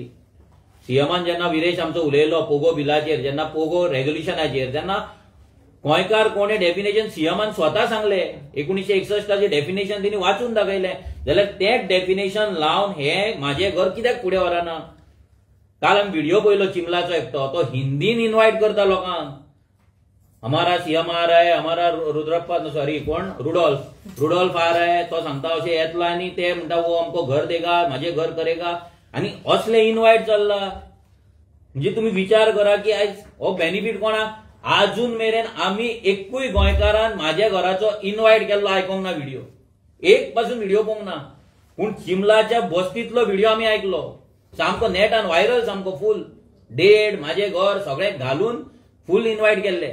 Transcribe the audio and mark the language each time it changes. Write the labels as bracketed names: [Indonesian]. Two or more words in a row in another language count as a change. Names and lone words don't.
[Konkani] सीएमान जेन्ना विरेश आमचो उलयलो पोगो बिलाचेर, जेन्ना पोगो रेग्युलेशनाचेर, जेन्ना गोंयकार कोणे डेफिनेशन सीएमान स्वता सांगले, 1961 डेफिनेशन तिणी वाचून दाखयलें, जाल्यार तें डेफिनेशन लावन हे म्हाजें घर कित्याक फुडें व्हराना? काल आमी व्हिडिओ पळयलो चिमलाचो एकटो, तो हिंदीन इन्वायट करता लोकांक. [Hindi] हमारा सीएम आ रहा है, हमारा रुद्रप्पा सॉरी कोण रुडॉल्फ आ रहा है, [Konkani] तो सांगता अशें येतलो आनी ते म्हणटा [Hindi] वो हमको घर देगा, म्हाजे घर करेगा, [Konkani] आनी असले इन्वायट चल्ला. म्हणजे तुम्ही विचार करा की आयज हो बेनिफिट कोणाक? आजून मेरेन आमी एकूय गोंयकारान म्हाज्या घराचो इन्वायट केल्लो आयकोंक ना व्हिडिओ, एक पासून व्हिडिओ पळोवंक ना. पूण चिमलाच्या बस्तीतलो व्हिडिओ आमी आयकलो, सामको नेटान व्हायरल, सामको फूल डेट म्हाजे घर सगळे घालून फूल इन्वायट केल्ले.